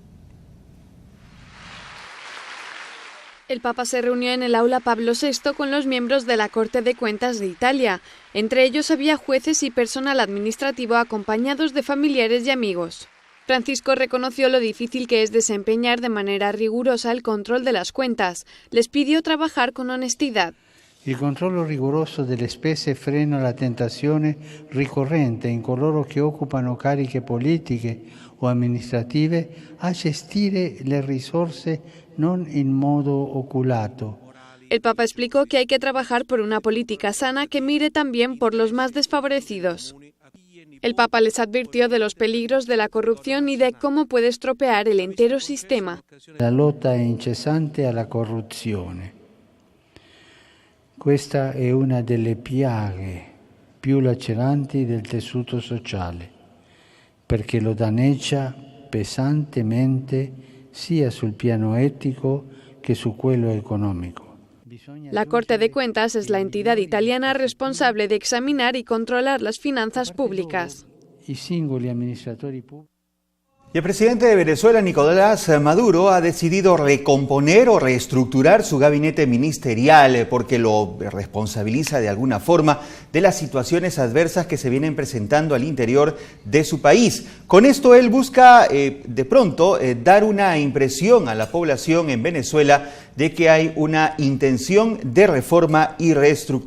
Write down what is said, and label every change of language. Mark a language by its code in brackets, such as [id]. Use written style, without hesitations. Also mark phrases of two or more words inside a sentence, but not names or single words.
[es] El Papa se reunió en el aula Pablo VI con los miembros de la Corte de Cuentas de Italia. Entre ellos había jueces y personal administrativo acompañados de familiares y amigos. Francisco reconoció lo difícil que es desempeñar de manera rigurosa el control de las cuentas. Les pidió trabajar con honestidad. [it] Il controllo rigoroso delle spese frena la tentazione ricorrente in coloro che occupano cariche politiche o amministrative a gestire le risorse non in modo oculato. [es] El Papa explicó que hay que trabajar por una política sana que mire también por los más desfavorecidos. El Papa les advirtió de los peligros de la corrupción y de cómo puede estropear el entero sistema. [it] La lotta incessante alla corruzione. Questa è una delle piaghe più laceranti del tessuto sociale, perché lo danneggia pesantemente sia sul piano etico che su quello económico. [es] La Corte de Cuentas es la entidad italiana responsable de examinar y controlar las finanzas públicas. [it] I singoli amministratori pubblici. [es] Y el presidente de Venezuela, Nicolás Maduro, ha decidido recomponer o reestructurar su gabinete ministerial porque lo responsabiliza de alguna forma de las situaciones adversas que se vienen presentando al interior de su país. Con esto él busca de pronto dar una impresión a la población en Venezuela de que hay una intención de reforma y reestructuración.